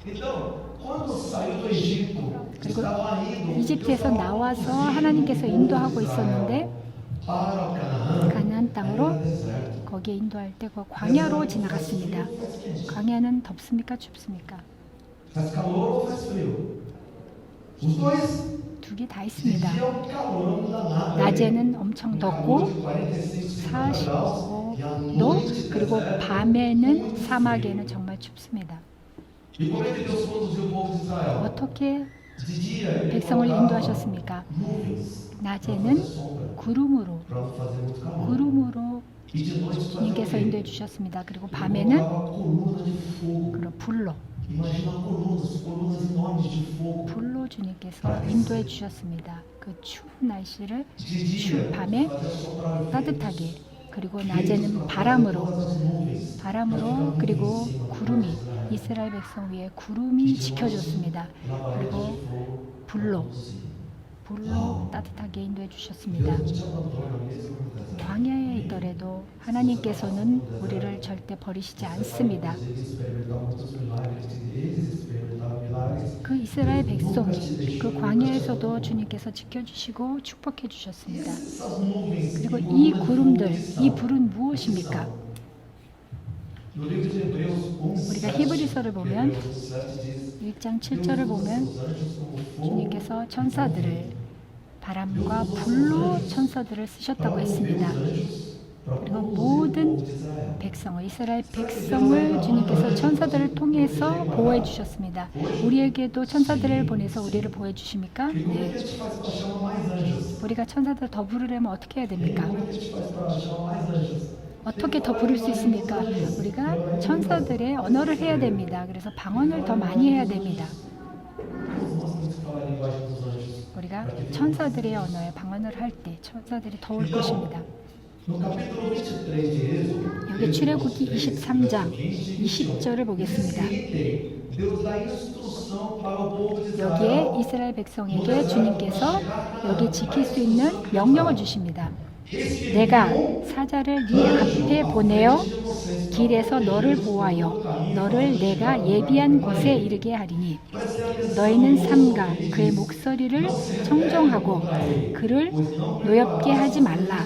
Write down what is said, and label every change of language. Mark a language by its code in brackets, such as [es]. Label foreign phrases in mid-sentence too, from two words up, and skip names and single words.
[ko] 그리고 이집트에서 나와서 하나님께서 인도하고 있었는데 가나안 땅으로 거기에 인도할 때 그 광야로 지나갔습니다. 광야는 덥습니까? 춥습니까? 두 개 다 있습니다. [pt] De dia é um calorão danado. [ko] 낮에는 엄청 덥고 [pt] 46 graus. E à [ko] 45도, [pt] noite, [ko] 그리고 [pt] deserto, [ko] 밤에는 [pt] muito [ko] 사막에는 정말 춥습니다. [pt] E como é que Deus conduziu o povo de Israel? [ko] 어떻게 [pt] De dia ele [ko] 백성을 [pt] colocava [ko] 인도하셨습니까? [pt] nuvens para [ko] 낮에는 [pt] fazer sombra, [ko] 구름으로 [pt] para não fazer muito calor. [ko] 구름으로 [pt] E de noite fazia o [ko] 주님께서 [pt] quê? [ko] 인도해 주셨습니다. 그리고 [pt] Ele [ko] 밤에는 [pt] colocava coluna de fogo. [ko] 그런 불로 [pt] Imagina colunas enormes de fogo. [ko] 불로 주님께서 인도해 주셨습니다. 그 추운 날씨를 [pt] De dia [ko] 추운 밤에 [pt] fazia soprar o vento. [ko] 따뜻하게, 그리고 [pt] Vento [ko] 낮에는 [pt] para [ko] 바람으로 [pt] todas as nuvens. [ko] 바람으로 그리고 구름이, 이스라엘 백성 위에 구름이 지켜줬습니다. 그리고 불로 따뜻하게 인도해 주셨습니다. [pt] Deus não te abandona mesmo no deserto. [ko] 광야에 있더라도 하나님께서는 우리를 절대 버리시지 않습니다. [pt] Eles experimentavam muitos milagres. Eles experimentavam milagres. [ko] 그 이스라엘 백성이 그 광야에서도 주님께서 지켜주시고 축복해 주셨습니다. [pt] Essas nuvens [ko] 그리고 [pt] e [ko] 이 [pt] colunas de [ko] 구름들, [pt] fogo que [ko] 이 [pt] são? [ko] 불은 무엇입니까? [pt] No livro de Hebreus 1, [ko] 우리가 히브리서를 보면 [pt] Hebreus 7 diz [ko] 1장 7절을 보면 [pt] os anjos como fogo [ko] 주님께서 천사들을 바람과 불로 천사들을 쓰셨다고 했습니다. 그리고 모든 백성을, 이스라엘 백성을 주님께서 천사들을 통해서 보호해 주셨습니다. 우리에게도 천사들을 보내서 우리를 보호해 주십니까? [pt] E como é [ko] 네. [pt] que a gente faz para chamar mais anjos? [ko] 우리가 천사들을 더 부르려면 어떻게 해야 됩니까? [pt] Como é que a gente faz para chamar mais anjos? [ko] 어떻게 더 부를 수 있습니까? 우리가 천사들의 언어를 해야 됩니다. 그래서 방언을 더 많이 해야 됩니다. [pt] Nós temos que falar a linguagem dos anjos. [ko] 우리가 천사들의 언어에 방언을 할 때 천사들이 더 올 것입니다. [pt] No capítulo 23 de Êxodo, [ko] 여기 출애굽기 23장 20절을 보겠습니다. [pt] Deus dá instrução para o povo de Israel. [ko] 여기에 이스라엘 백성에게 주님께서 여기 지킬 수 있는 명령을 주십니다. 내가 사자를 네 앞에 보내어 길에서 너를 보호하여 너를 내가 예비한 곳에 이르게 하리니 너희는 삼가 그의 목소리를 청종하고 그를 노엽게 하지 말라.